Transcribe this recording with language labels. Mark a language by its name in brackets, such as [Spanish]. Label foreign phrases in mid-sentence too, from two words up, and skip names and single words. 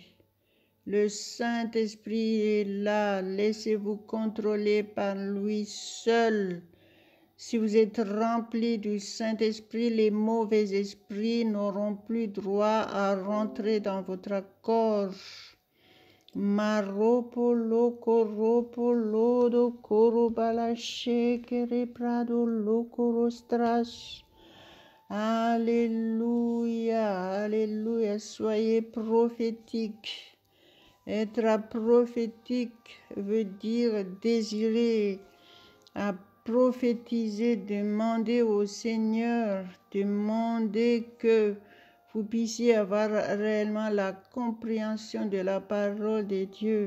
[French] Le Saint-Esprit est là. Laissez-vous contrôler par lui seul. Si vous êtes remplis du Saint-Esprit, les mauvais esprits n'auront plus droit à rentrer dans votre corps. Maropolo koropolo do korobala shekere prado lokorostras. Alléluia, alléluia, soyez prophétiques. Être prophétique veut dire désirer, à prophétiser, demander au Seigneur, demander que vous puissiez avoir réellement la compréhension de la parole de Dieu.